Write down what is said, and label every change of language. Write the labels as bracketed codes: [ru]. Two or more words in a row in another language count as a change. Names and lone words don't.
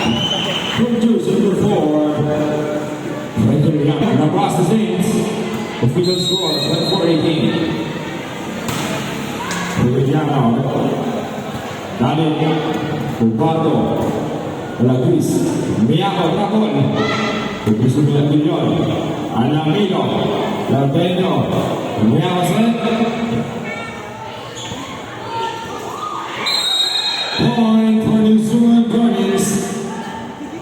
[en] From jersey number 4. Across the Saints. Official score 24-18. Brillano. Dali. Cubato. De La Cruz. Miako Dracon. Pupusin ng Milyon. Alamino. Laudeno. Miako set. Point for the Suman Guardians.